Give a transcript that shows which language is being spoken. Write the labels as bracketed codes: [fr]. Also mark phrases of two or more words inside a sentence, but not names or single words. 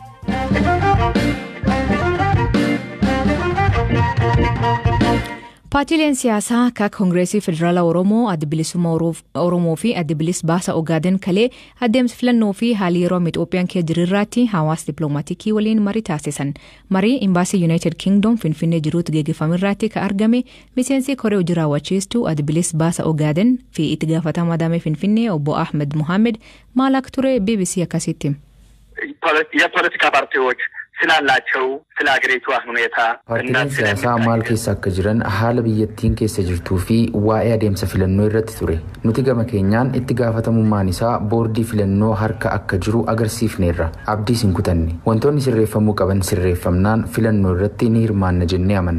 [om] Paartiileen siyaasaa akka Koongireesii Federaalaa Oromoo, Adda Bilisummaa Oromoo fi Adda Bilis Baasa Ogaaden kalee adeemsa filannoo fi haalli yeroo Itoophiyaan keessa jiru irratti hawaasa dippiloomaatiikii waliin marii taasisan. Marii Imbaasii United Kingdom Finfinnee jiruutti geggeeffame irratti kan argame miseensi koree hojii raawwachiistuu Adda Bilis Baasa Ogaaden fi itti gaafatamaa damee Finfinnee obbo Ahmed Muhammed maal akka ture BBC akkasitti. [am] የፖለቲካ ፓርቲዎች ስላላቸው ስለ ሀገሪቱ ሁኔታ [om] ፓርቲleen siyaasaa maal keessa akka jiran haala biyyattiin keessa jirtuu fi waa'ee adeemsa filannoo irratti ture. Nuti gama keenyaan itti gaafatamummaan isaa boordii filannoo harka akka jiru agarsiifneerra. Abdiis hin kutanne. Wantoonni sirreeffamuu qaban sirreeffamnaan filannoo irratti ni hirmaanna jennee amanna.